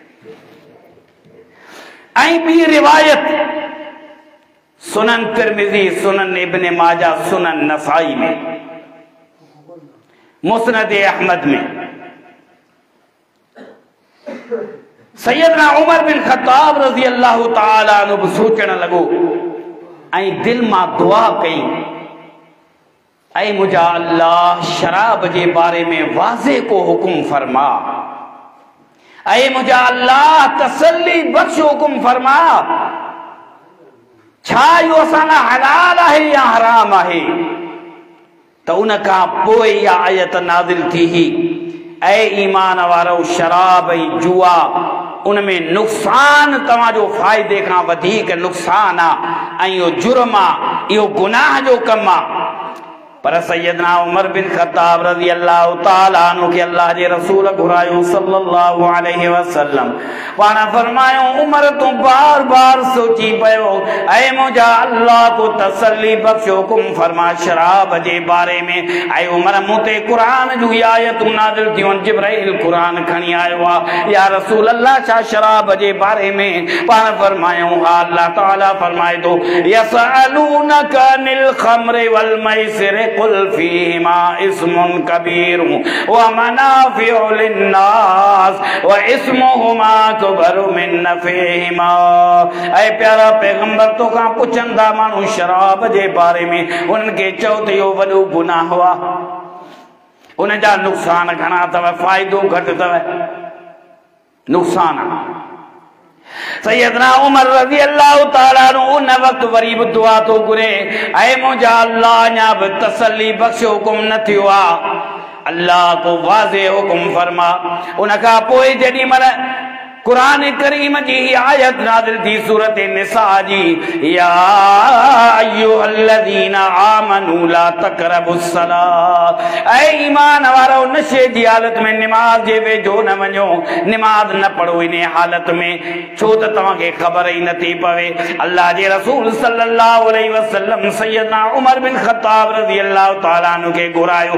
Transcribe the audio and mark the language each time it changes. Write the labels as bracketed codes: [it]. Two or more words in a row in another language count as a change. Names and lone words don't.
[sd] ऐं ॿी रिवायत सुनन तिरमिज़ी सुनन इब्न माजा सुनन नसाई में मुस्नद अहमद में सैयदना उमर बिन खत्ताब [ar] رضي الله تعالى عنه [sd] सोचण लॻो ऐं दिल मां दुआ कई ऐ मुझा अल्लाह शराब जे बारे में वाज़े को हुकुम फरमा। ऐ मुझा अल्लाह तसल्ली बख्श हुकुम फरमा। छा यो असाना हलाल है या हराम है? तो उनका पोइ या आयत नाज़िल थी ही, ऐ ईमान वारो शराब ऐं जुआ उनमें नुक़सान तव्हांजो फ़ाइदे खां वधीक नुक़सान आहे ऐं इहो जुर्म आहे, इहो गुनाह जो कमु आहे। पर सैयदना उमर बिन ख़त्ताब [ar] رضي الله تعالى عنه [sd] के अल्लाह जे रसूल घुरायो [ar] صلى الله عليه وسلم. [sd] पाण फरमायो उमर तू बार बार सोची पयो, ऐ मुझा अल्लाह को तसल्ली बख्श हुकुम फरमा शराब जे बारे में। ऐ उमर मुते कुरान जूं आयतूं नाज़िल थियूं, जिब्राइल कुरान खणी आयो आहे। या रसूल अल्लाह छा शराब जे बारे में? पाण फरमायो हा, अल्लाह ताला फरमाए थो [ar] يسألونك عن الخمر والميسر قل فيهما إثم كبير ومنافع للناس وإثمهما أكبر من نفعهما. [sd] ऐ प्यारा पैगंबर तो खां पुछंदा माण्हू शराब जे बारे में, उन्हनि खे चओ त इहो वॾो गुनाह आहे, उन जा नुक़सान घणा अथव, फ़ाइदो घटि अथव, नुक़सान आहे। सैयदना उमर [ar] رضي الله تعالى عنه [sd] उन वक़्तु वरी बि दुआ थो घुरे, ऐ मुंहिंजा अल्लाह अञा बि तसल्ली बख़्श हुकुम न थियो आहे, अल्लाह को वाज़े हुकुम फरमा। उन खां पोइ जेॾी महिल कुरान करीम जी आयत नाज़िल थी सूरत निसा जी, [ar] يا أيها الذين آمنوا لا تقربوا الصلاة. [sd] ऐ ईमान वारो नशे जी हालत में निमाज जे वेझो न वञो, निमाज न पढ़ो इन हालत में, छो त तव्हांखे ख़बर ई नथी पवे। अल्लाह जे रसूल [ar] صلى الله عليه وسلم [sd] सैयदना उमर बिन ख़त्ताब [ar] رضي الله تعالى عنه [sd] खे घुरायो।